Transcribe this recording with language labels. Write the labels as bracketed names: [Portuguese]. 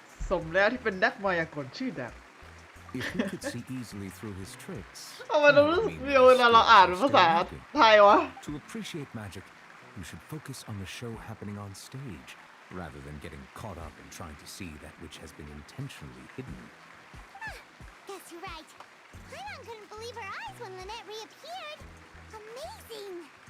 [Thai] สมแล้วที่เป็นนักมายากลชื่อดัง [English] If you could see easily through his tricks, [Thai] ทำไมเรารู้สึกเดียวเวลาเราอ่านเป็นภาษาไทยวะ [English] to appreciate magic, You should focus on the show happening on stage, rather than getting caught up in trying to see that which has been intentionally hidden. Guess you're right. Paimon couldn't believe her eyes when Lynette reappeared. Amazing!